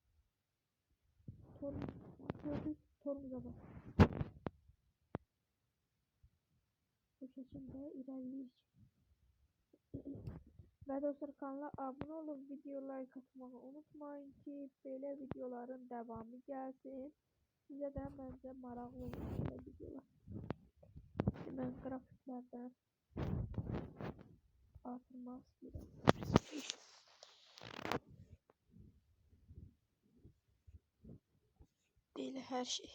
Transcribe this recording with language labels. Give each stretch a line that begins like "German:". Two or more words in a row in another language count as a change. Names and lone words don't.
Turkish: Tormuza bak. Bu şekilde ilerleyirik. Ve dostlar kanala abone olup video like atmayı unutmayın ki böyle videoların devamı gelsin.
Azerbaijani: Sizə də məncə maraqlı olur belə videolar. Mən qrafiklərdən artırmaq istəyirəm. Deyil hər şey.